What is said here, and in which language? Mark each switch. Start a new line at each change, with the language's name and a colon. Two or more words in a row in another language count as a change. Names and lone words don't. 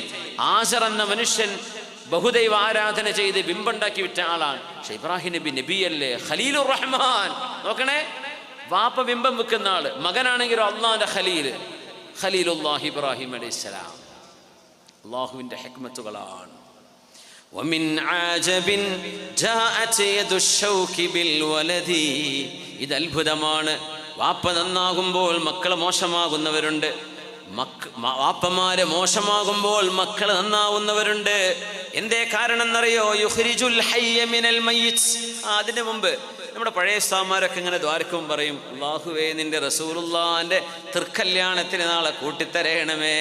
Malayalam: ആസർ എന്ന മനുഷ്യൻ ബഹുദൈവ ആരാധന ചെയ്ത് ബിംബുണ്ടാക്കി വിറ്റ ആളാണ്. പക്ഷെ ഇബ്രാഹിം നബി നബിയല്ലേ, ഖലീലുർ റഹ്മാൻ. നോക്കണേ, വാപ്പ ബിംബം വെക്കുന്ന ആള്, മകനാണെങ്കിലോ അള്ളാഹിന്റെ ഖലീലുല്ലാഹി ഇബ്രാഹിം അലൈഹിസ്സലാം. അള്ളാഹുവിന്റെ ഹിക്മത്തുകളാണ്.
Arabic: ومن عجب جاءت يد الشوك بالولد.
Malayalam: ഇത് അത്ഭുതമാണ്. വാപ്പ നന്നാകുമ്പോൾ മക്കൾ മോശമാകുന്നവരുണ്ട്, വാപ്പമാര് മോശമാകുമ്പോൾ മക്കൾ നന്നാവുന്നവരുണ്ട്. എന്തേ കാരണം എന്നറിയോ?
Arabic: يخرج الحي من الميت.
Malayalam: അതിനു മുമ്പ് നമ്മുടെ പഴയ ഉസ്താദുമാരൊക്കെ ഇങ്ങനെ ദ്വാരക്കും പറയും, അല്ലാഹുവേ നിന്റെ റസൂലുള്ളാഹിന്റെ തൃക്കല്യാണത്തിന് നാളെ കൂട്ടിത്തരയണമേ.